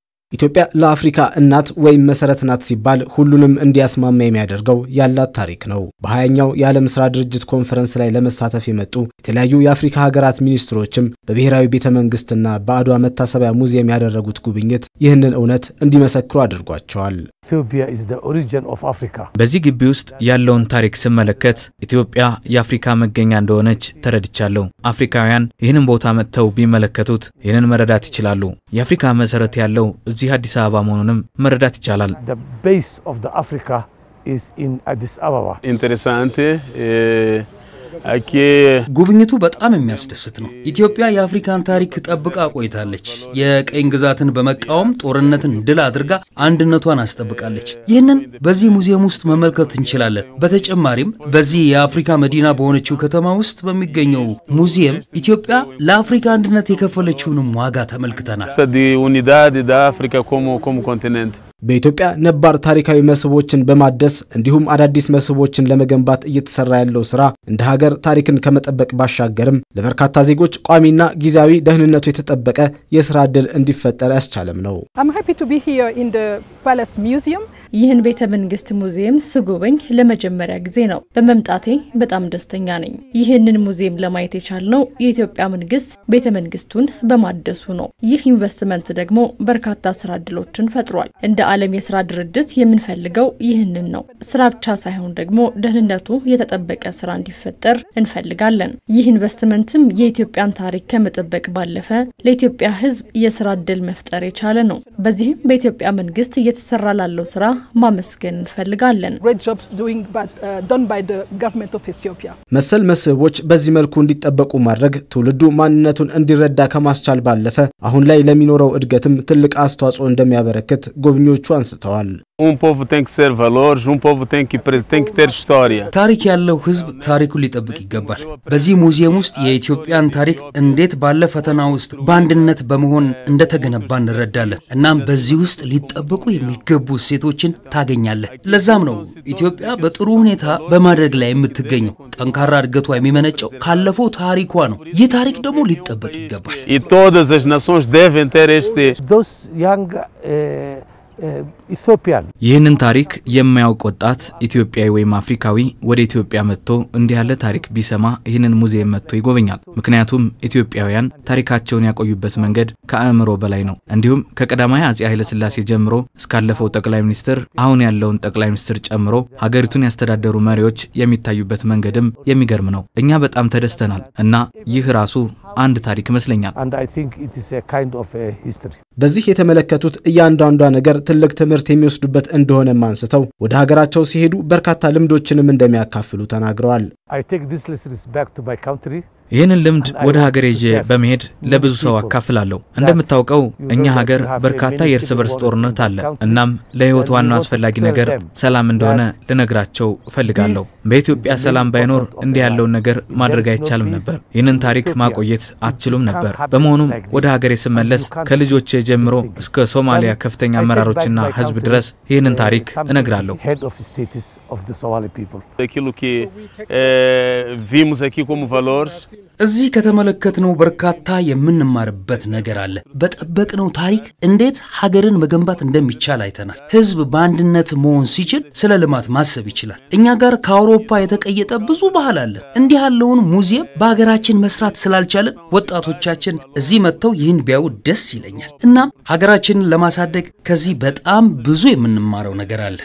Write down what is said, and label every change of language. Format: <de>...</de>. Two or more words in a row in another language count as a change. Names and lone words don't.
<am>ኢትዮጵያ ለአፍሪካ እናት ወይም መሰረት ናት ሲባል ሁሉንም እንዲያስማማ የሚያደርገው ያላት ታሪክ ነው። በ20ኛው የዓለም ስራ ድርጅት ኮንፈረንስ ላይ ለመሳተፍ የመጡ የተለያዩ የአፍሪካ ሀገራት ሚኒስትሮችም በብሔራዊ ቤተ መንግስትና በአድዋ መታሰቢያ ሙዚየም ያደረጉት ጉብኝት ይህንን እውነት እንዲመሰክሩ አድርጓቸዋል።</am> <en>Ethiopia is the origin of Africa.</en> <am>በዚህ ግቢ ውስጥ ያለውን ታሪክ ስመለከት ኢትዮጵያ የአፍሪካ መገኛ እንደሆነች ተረድቻለሁ። አፍሪካውያን ይህንን ቦታ መጥተው ቢመለከቱት ይህንን መረዳት ይችላሉ። የአፍሪካ መሰረት ያለው እዚህ አዲስ አበባ መሆኑንም መረዳት ይቻላል።</am> <en>The base of the Africa is in Addis Ababa.</en> <pt>Interessante.</pt> <am>ጉብኝቱ በጣም የሚያስደስት ነው። ኢትዮጵያ የአፍሪካን ታሪክ ጠብቃ ቆይታለች። የቀኝ ግዛትን በመቃወም ጦርነትን ድል አድርጋ አንድነቷን አስጠብቃለች። ይህንን በዚህ ሙዚየም ውስጥ መመልከት እንችላለን። በተጨማሪም በዚህ የአፍሪካ መዲና በሆነችው ከተማ ውስጥ በሚገኘው ሙዚየም ኢትዮጵያ ለአፍሪካ አንድነት የከፈለችውን ዋጋ ተመልክተናል።</am> <pt>Unidade da África como continente.</pt> <am>በኢትዮጵያ ነባር ታሪካዊ መስህቦችን በማደስ እንዲሁም አዳዲስ መስህቦችን ለመገንባት እየተሰራ ያለው ስራ እንደ ሀገር ታሪክን ከመጠበቅ ባሻገርም ለበርካታ ዜጎች ቋሚና ጊዜያዊ ደህንነቱ የተጠበቀ የሥራ ዕድል እንዲፈጠር ያስቻለም ነው።</am> <en>I'm happy to be here in the Palace Museum.</en> <am>ይህን ቤተ መንግስት ሙዚየም ስጎበኝ ለመጀመሪያ ጊዜ ነው። በመምጣቴ በጣም ደስተኛ ነኝ። ይህንን ሙዚየም ለማየት የቻልነው የኢትዮጵያ መንግስት ቤተ መንግስቱን በማደሱ ነው። ይህ ኢንቨስትመንት ደግሞ በርካታ ስራ ዕድሎችን ፈጥሯል። እንደ ዓለም የሥራ ድርጅት የምንፈልገው ይህንን ነው። ስራ ብቻ ሳይሆን ደግሞ ደህንነቱ የተጠበቀ ስራ እንዲፈጠር እንፈልጋለን። ይህ ኢንቨስትመንትም የኢትዮጵያን ታሪክ ከመጠበቅ ባለፈ ለኢትዮጵያ ሕዝብ የሥራ ዕድል መፍጠር የቻለ ነው። በዚህም በኢትዮጵያ መንግስት እየተሰራ ላለው ስራ ማመስገን እንፈልጋለን።</am> <en>Done by the government of Ethiopia.</en> <am>መሰል መስህቦች በዚህ መልኩ እንዲጠበቁ ማድረግ ትውልዱ ማንነቱን እንዲረዳ ከማስቻል ባለፈ አሁን ላይ ለሚኖረው እድገትም ትልቅ አስተዋጽኦ እንደሚያበረክት ጎብኚዎቹ አንስተዋል።</am> <pt>Povo tem que ser valores, povo tem que ter história.</pt> <am>ታሪክ ያለው ህዝብ ታሪኩን ሊጠብቅ ይገባል። በዚህ ሙዚየም ውስጥ የኢትዮጵያን ታሪክ እንዴት ባለ ፈተና ውስጥ በአንድነት በመሆን እንደተገነባ እንረዳለን። እናም በዚህ ውስጥ ሊጠበቁ የሚገቡ ሴቶችን ታገኛለህ። ለዛም ነው ኢትዮጵያ በጥሩ ሁኔታ በማድረግ ላይ የምትገኘው። ጠንካራ እድገቷ የሚመነጨው ካለፈው ታሪኳ ነው። ይህ ታሪክ ደግሞ ሊጠበቅ ይገባል።</am> <pt>E todas as nações devem ter este.</pt> <en>Those young Ethiopian.</en> <am>ይህንን ታሪክ የማያውቅ ወጣት ኢትዮጵያዊ ወይም አፍሪካዊ ወደ ኢትዮጵያ መጥቶ እንዲህ ያለ ታሪክ ቢሰማ ይህንን ሙዚየም መጥቶ ይጎበኛል። ምክንያቱም ኢትዮጵያውያን ታሪካቸውን ያቆዩበት መንገድ ከአእምሮ በላይ ነው። እንዲሁም ከቀዳማዊ አፄ ኃይለ ሥላሴ ጀምሮ እስካለፈው ጠቅላይ ሚኒስትር አሁን ያለውን ጠቅላይ ሚኒስትር ጨምሮ ሀገሪቱን ያስተዳደሩ መሪዎች የሚታዩበት መንገድም የሚገርም ነው። እኛ በጣም ተደስተናል እና ይህ ራሱ አንድ ታሪክ ይመስለኛል።</am> <en>And I think it is a kind of a history.</en> <am>በዚህ የተመለከቱት እያንዳንዷ ነገር ትልቅ ትምህርት የሚወስዱበት እንደሆነ ማንስተው ወደ ሀገራቸው ሲሄዱ በርካታ ልምዶችንም እንደሚያካፍሉ ተናግረዋል።</am> <en>I take this lessons back to my country.</en> <am>ይህንን ልምድ ወደ ሀገሬ በመሄድ ለብዙ ሰው አካፍላለሁ። እንደምታውቀው እኛ ሀገር በርካታ የእርስ በርስ ጦርነት አለ። እናም ለህይወት ዋናው አስፈላጊ ነገር ሰላም እንደሆነ ልነግራቸው እፈልጋለሁ። በኢትዮጵያ ሰላም ባይኖር እንዲህ ያለውን ነገር ማድረግ አይቻልም ነበር። ይህንን ታሪክ ማቆየት አትችሉም ነበር። በመሆኑም ወደ ሀገሬ ስመለስ ከልጆቼ ጀምሮ እስከ ሶማሊያ ከፍተኛ አመራሮችና ህዝብ ድረስ ይህንን ታሪክ እነግራለሁ።</am> <pt>Aquilo que vimos aqui como valores.</pt> <am>እዚህ ከተመለከትነው በርካታ የምንማርበት ነገር አለ። በጠበቅነው ታሪክ እንዴት ሀገርን መገንባት እንደሚቻል አይተናል። ህዝብ በአንድነት መሆን ሲችል ስለ ልማት ማሰብ ይችላል። እኛ ጋር ከአውሮፓ የተቀየጠ ብዙ ባህል አለ። እንዲህ ያለውን ሙዚየም በሀገራችን መስራት ስላልቻለን ወጣቶቻችን እዚህ መጥተው ይህን ቢያዩ ደስ ይለኛል። እናም ሀገራችንን ለማሳደግ ከዚህ በጣም ብዙ የምንማረው ነገር አለ።</am>